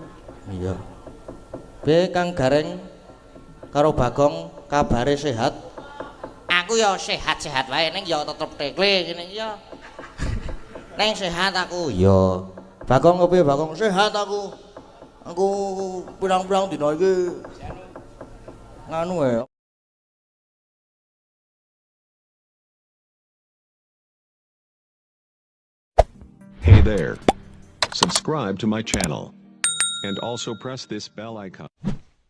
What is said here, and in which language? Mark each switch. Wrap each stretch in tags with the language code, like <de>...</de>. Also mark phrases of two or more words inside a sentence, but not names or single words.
<jv>iya be Kang Gareng karo Bagong kabare sehat aku ya sehat-sehat wae ning ya tetep tekle ngene ya ning sehat aku ya Bagong kepiye Bagong Sehat aku. Aku pirang-pirang dina iki nganu ya.</jv> <en>Hey there. Subscribe to my channel. And also press this bell icon.</en>